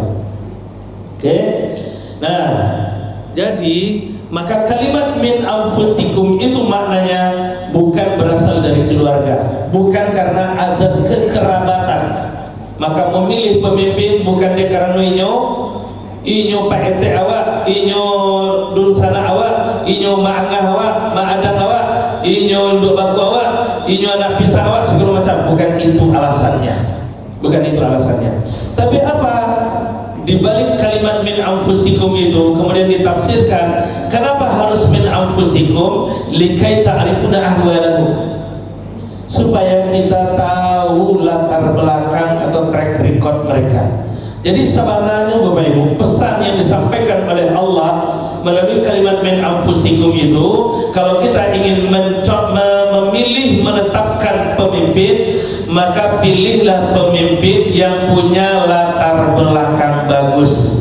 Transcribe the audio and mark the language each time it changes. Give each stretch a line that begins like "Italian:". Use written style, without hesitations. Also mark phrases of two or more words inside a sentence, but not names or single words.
Indonesian: Oke. Nah, jadi maka kalimat
Arabic: min anfusikum
Indonesian: itu maknanya bukan berasal dari keluarga, bukan karena azas kekerabatan.
Minangkabau: Maka memilih pemimpin bukan dia karena inyo Pak RT awak, inyo dunsana awak, inyo maangah awak, maadang awak, inyo induk baku awak, inyo anak pisah awak,
Indonesian: segala macam. Bukan itu alasannya. Bukan itu alasannya. Tapi apa? Di balik kalimat
Arabic: min anfusikum
Indonesian: itu kemudian ditafsirkan, kenapa harus
Arabic: min anfusikum? Likai ta'rifuna ahwalahu,
Indonesian: supaya kita tahu latar belakang atau
English: track record
Indonesian: mereka. Jadi sebenarnya Bapak Ibu, pesan yang disampaikan oleh Allah melalui kalimat
Arabic: min anfusikum
Indonesian: itu, kalau kita ingin memilih menetapkan pemimpin, maka pilihlah pemimpin yang punya latar belakang bagus.